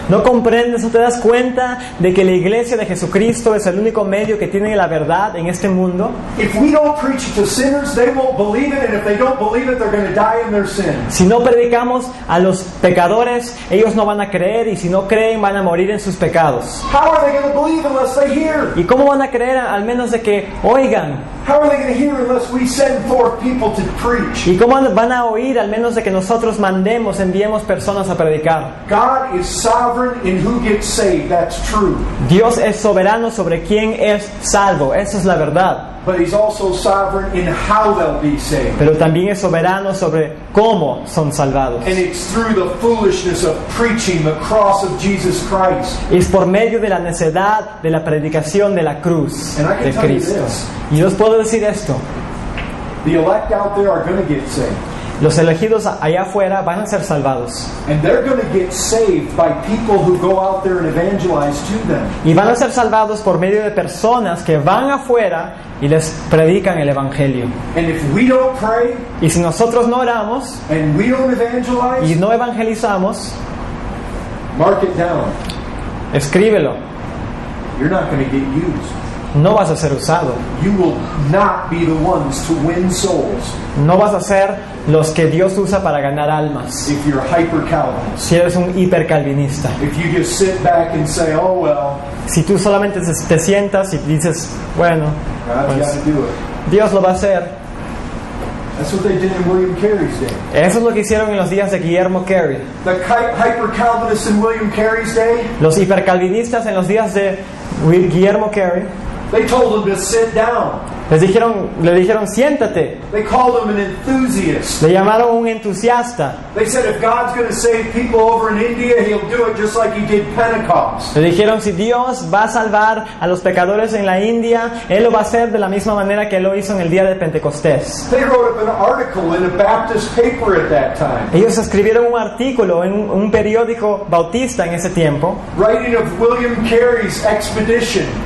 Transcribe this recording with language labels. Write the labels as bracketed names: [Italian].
[Spanish] ¿No comprendes o te das cuenta de que la iglesia de Jesucristo es el único medio que tiene la verdad en este mundo? [English] If we don't preach it to sinners, they won't believe it, and if they don't believe it, they're going to die in their sin. [Spanish] Si no predicamos a los pecadores, ellos no van a creer, y si no creen van a morir en sus pecados. [English] How are they going to believe unless they hear? [Spanish] ¿Y cómo van a creer al menos de que oigan? [English] How are they going to hear unless we send forth people to preach? [Spanish] ¿Y cómo van a oír al menos de que nosotros enviemos personas a predicar? [English] God is sovereign in who gets saved. That's true. [Spanish] Dios es soberano sobre quién es salvo, eso es la verdad. [English] But He's also sovereign in how they'll be saved. [Spanish] Pero también es soberano sobre cómo son salvados. [English] And it's through the foolishness of preaching the cross of Jesus Christ. [Spanish] Es por medio de la necedad de la predicación de la cruz [English] And I can [Spanish] de [English] tell you [Spanish] Cristo. [English] this. [Spanish] Y yo os puedo decir esto: [English] The elect out there are going to get saved. [Spanish] los elegidos allá afuera van a ser salvados. [English] And they're going to get saved by people who go out there and evangelize to them. [Spanish] Y van a ser salvados por medio de personas que van afuera y les predican el Evangelio. [English] And if we don't pray [Spanish] Y si nosotros no oramos [English] and we don't [Spanish] y [English] evangelize, [Spanish] no evangelizamos, [English] mark it down. [Spanish] escríbelo, [English] You're not going to get used. [Spanish] no vas a ser usado. [English] You will not be the ones to win souls [Spanish] No vas a ser los que Dios usa para ganar almas. [English] if you're hyper Calvinist. [Spanish] Si eres un hipercalvinista, [English] If you just sit back and say, "Oh well, [Spanish] si tú solamente te sientas y dices, bueno, [English] God's [Spanish] pues, [English] got to do it." [Spanish] Dios lo va a hacer. [English] That's what they did in William Carey's day. [Spanish] Eso es lo que hicieron en los días de Guillermo Carey. [English] The hyper Calvinists in William Carey's day, [Spanish] Los hipercalvinistas en los días de Guillermo Carey [English] they told him to sit down. [Spanish] le dijeron siéntate. [English] They called him an enthusiast. [Spanish] Le llamaron un entusiasta. [English] They said if God's going to save people over in India, He'll do it just like He did Pentecost. [Spanish] Le dijeron si Dios va a salvar a los pecadores en la India, Él lo va a hacer de la misma manera que Él lo hizo en el día de Pentecostés. [English] They wrote up an article in a Baptist paper at that time, [Spanish] Ellos escribieron un artículo en un periódico bautista en ese tiempo, [English] writing of William Carey's expedition.